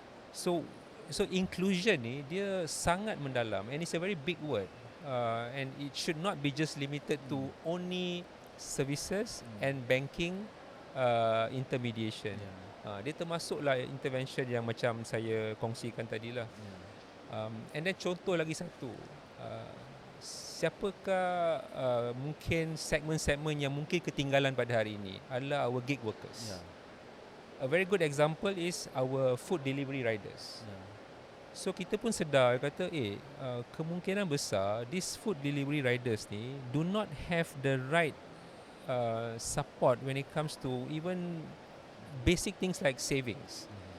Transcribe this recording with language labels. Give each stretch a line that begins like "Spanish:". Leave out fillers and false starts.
Malay: So inclusion ni dia sangat mendalam,
English: and it's a very big word. And it should not be just limited to only services and banking intermediation.
Malay: Dia termasuklah intervention yang macam saya kongsikan tadilah.
English: And then
Malay: contoh lagi satu, siapakah mungkin segmen-segmen yang mungkin ketinggalan pada hari ini adalah
English: our gig workers. A very good example is our food delivery riders.
Malay: So kita pun sedar kata kemungkinan besar
English: these food delivery riders ni do not have the right support when it comes to even basic things like savings.